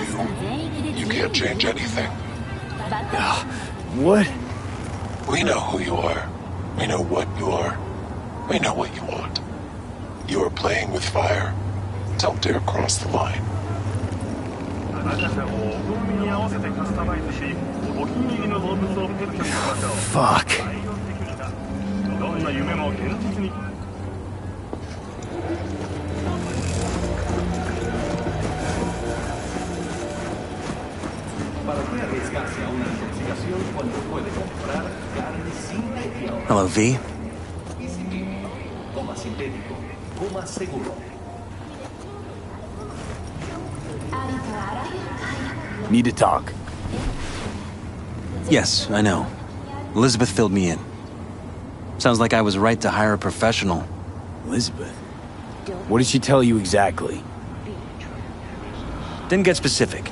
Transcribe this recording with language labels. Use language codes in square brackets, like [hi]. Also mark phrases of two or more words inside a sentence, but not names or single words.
[en] You can't change anything. What? We know who you are. We know what you are. We know what you want. You are playing with fire. Don't dare cross the line. [ja] 私たちはもうお好みに合わせてカスタマイズし、お気に入りの動物をペットにしましょう。 [en] Fuck. [ja] ライオン的にだ。どんな夢も現実に。 [es] ¿Para qué arriesgarse a una intoxicación cuando puede comprar carne sintética? [en] Hello, V. [es] Coma sintético, coma seguro. [en] Need to talk. Yes, I know. Elizabeth filled me in. Sounds like I was right to hire a professional. Elizabeth? What did she tell you exactly? Didn't get specific.